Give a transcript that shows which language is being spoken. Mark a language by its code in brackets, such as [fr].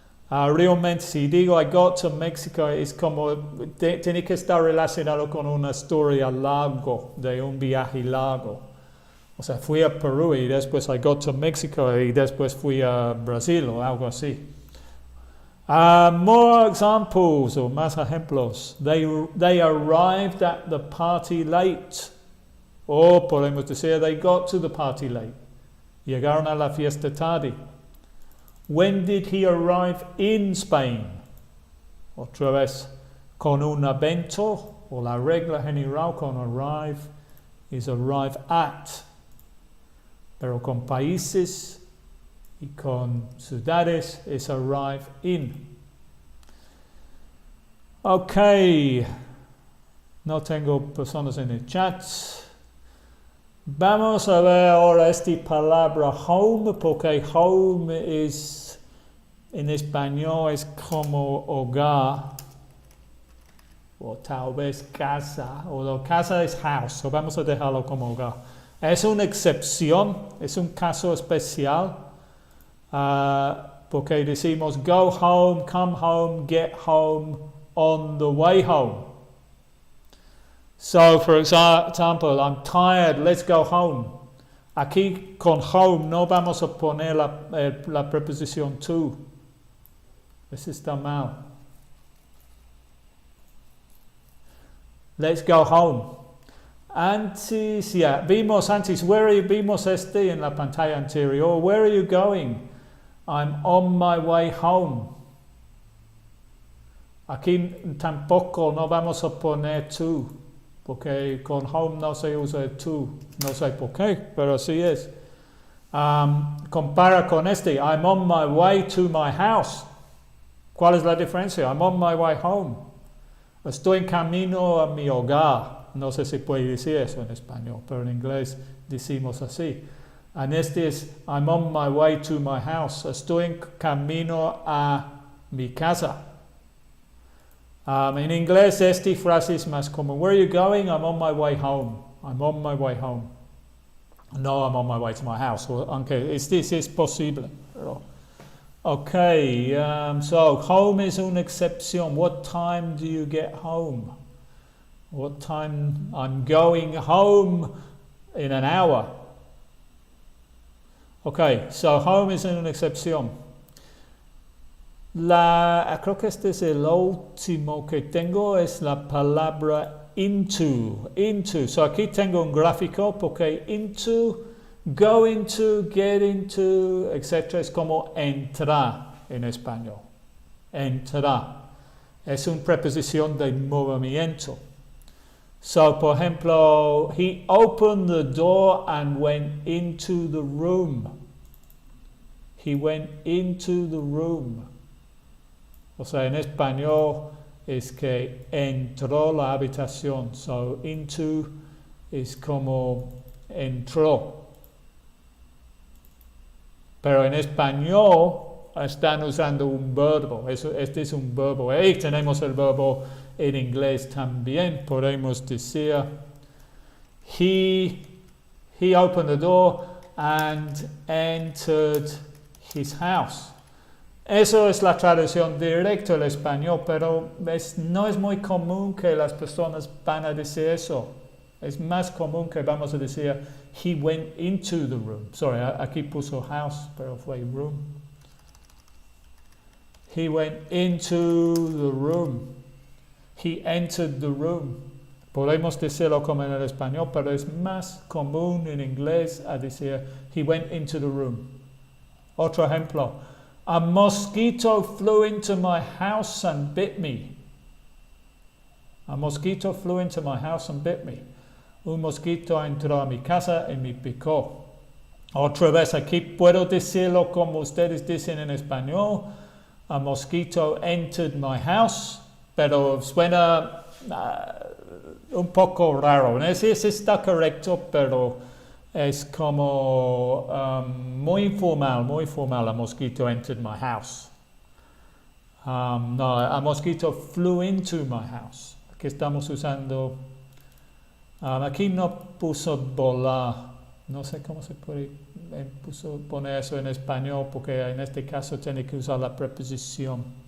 [es] Realmente, si digo [en] I got to Mexico, [es] es como, tiene que estar relacionado con una historia larga, de un viaje largo. O sea, fui a Perú y después [en] I got to Mexico [es] y después fui a Brasil o algo así. [en] More examples [es] o más ejemplos. [en] They arrived at the party late. [es] O podemos decir [en] they got to the party late. [es] Llegaron a la fiesta tarde. [en] When did he arrive in Spain? [es] Otra vez, con un evento o la regla general con [en] arrive is arrive at. [es] Pero con países y con ciudades es arrive in. Ok, no tengo personas en el chat. Vamos a ver ahora esta palabra home, porque home es, en español es como hogar, o tal vez casa, o casa es house, o vamos a dejarlo como hogar. Es una excepción, es un caso especial, porque decimos [en] go home, come home, get home, on the way home. So, for example, I'm tired, let's go home. [es] Aquí con home no vamos a poner la preposición to. Eso está mal. [en] Let's go home. [es] Antes, vimos antes, vimos en la pantalla anterior. [en] Where are you going? I'm on my way home. [es] Aquí tampoco no vamos a poner to, porque con home no se usa to. No sé por qué, pero así es. Compara con [en] I'm on my way to my house. [es] ¿Cuál es la diferencia? [en] I'm on my way home. [es] Estoy en camino a mi hogar. No sé si puede decir eso en español, pero en inglés decimos así. [en] And es I'm on my way to my house. [es] Estoy en camino a mi casa. En inglés esta frase es más común. [en] Where are you going? I'm on my way home. I'm on my way home. No, I'm on my way to my house. [es] Aunque es posible. [en] Pero, okay, so home is [es] una excepción. [en] What time do you get home? What time? I'm going home in an hour. Okay, so home is [es] una excepción. Creo que este es el último que tengo, es la palabra into. Into. So aquí tengo un gráfico porque into, [en] go into, get into, [es] etc. es como entrar en español. Entrar. Es una preposición de movimiento. [en] So, [es] por ejemplo, [en] he opened the door and went into the room. He went into the room. [es] O sea, en español es que entró la habitación. So, into es como entró. Pero en español están usando un verbo. Este es un verbo. Ahí tenemos el verbo en inglés también. Podemos decir, [en] he opened the door and entered his house. [es] Eso es la traducción directa al español, pero no es muy común que las personas van a decir eso. Es más común que vamos a decir, [en] he went into the room. [es] Sorry, aquí puso house, pero fue room. [en] He went into the room. He entered the room. [es] Podemos decirlo como en el español, pero es más común en inglés a decir, [en] he went into the room. [es] Otro ejemplo. [en] A mosquito flew into my house and bit me. A mosquito flew into my house and bit me. [es] Un mosquito entró a mi casa y me picó. Otra vez aquí puedo decirlo como ustedes dicen en español. [en] A mosquito entered my house, [es] pero suena un poco raro. No sé si está correcto, pero es como muy informal. [en] A mosquito entered my house. No, a mosquito flew into my house. [es] Aquí estamos usando, aquí no puso volar. No sé cómo se puede poner eso en español, porque en este caso tiene que usar la preposición.